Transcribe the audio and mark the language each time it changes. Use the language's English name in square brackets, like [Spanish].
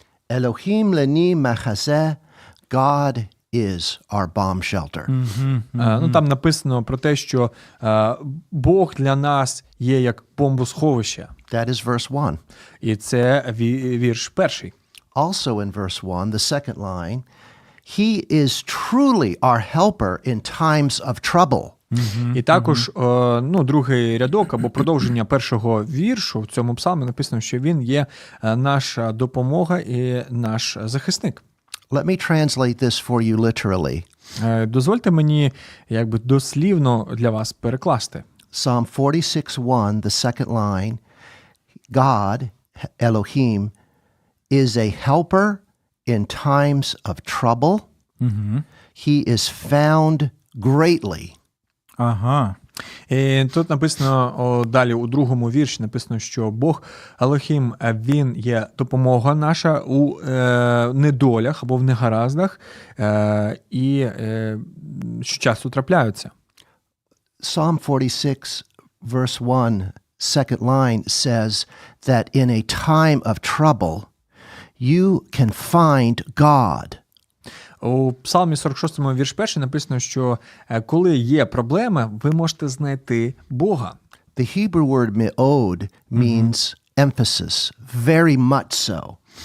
[Hebrew] Elohim leni machazeh, [English] God is our bomb shelter. [Ukrainian] Там написано про те, що Бог для нас є як бомбосховище. [English] That is verse 1. [Ukrainian] І це вірш 1. [English] Also in verse 1, the second line, He is truly our helper in times of trouble. [Ukrainian] І також, другий рядок або продовження першого віршу в цьому псалмі написано, що він є наша допомога і наш захисник. [English] Let me translate this for you literally. [Ukrainian] Дозвольте мені дослівно для вас перекласти. [English] Psalm 46:1, the second line, God, Elohim, is a helper in times of trouble. He is found greatly. [Ukrainian] І тут написано далі у другому вірші написано, що Бог Елохім, він є допомога наша у недолях або в негараздах, і що часто трапляються. [English] Psalm 46 verse 1, second line says that in a time of trouble you can find God. [Ukrainian] У Псалмі 46 вірш 1 написано, що коли є проблеми, ви можете знайти Бога. [English] The Hebrew word me'od means emphasis, very much so.